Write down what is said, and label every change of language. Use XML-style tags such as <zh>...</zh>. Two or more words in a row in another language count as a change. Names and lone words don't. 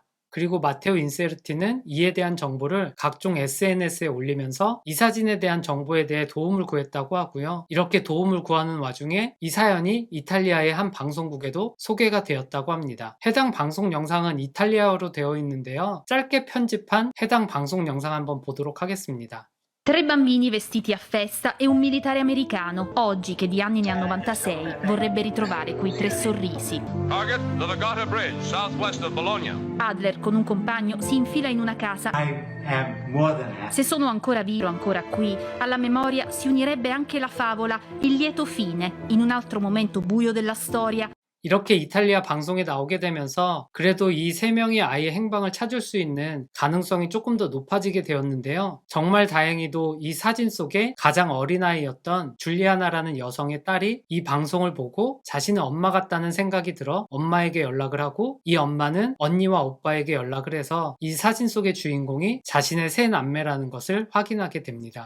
<ko>그리고 마테오 인세르티는 이에 대한 정보를 각종 SNS에 올리면서 이 사진에 대한 정보에 대해 도움을 구했다고 하고요. 이렇게 도움을 구하는 와중에 이 사연이 이탈리아의 한 방송국에도 소개가 되었다고 합니다. 해당 방송 영상은 이탈리아어로 되어 있는데요. 짧게 편집한 해당 방송 영상 한번 보도록 하겠습니다.</ko> <it>3 bambini vestiti a festa e un militare americano, oggi che di anni ne ha 96, vorrebbe ritrovare quei 3 sorrisi.</it> <en>Target, the Nagata Bridge, southwest of Bologna.</en> <it>Adler con un compagno si infila in una casa. Se sono ancora vivo, ancora qui, alla memoria si unirebbe anche la favola Il lieto fine, in un altro momento buio della storia.</it> <ko>이렇게 이탈리아 방송에 나오게 되면서 그래도 이 세 명이 아이의 행방을 찾을 수 있는 가능성이 조금 더 높아지게 되었는데요. 정말 다행히도 이 사진 속에 가장 어린아이였던 줄리아나라는 여성의 딸이 이 방송을 보고 자신은 엄마 같다는 생각이 들어 엄마에게 연락을 하고, 이 엄마는 언니와 오빠에게 연락을 해서 이 사진 속의 주인공이 자신의 세 남매라는 것을 확인하게 됩니다.</ko>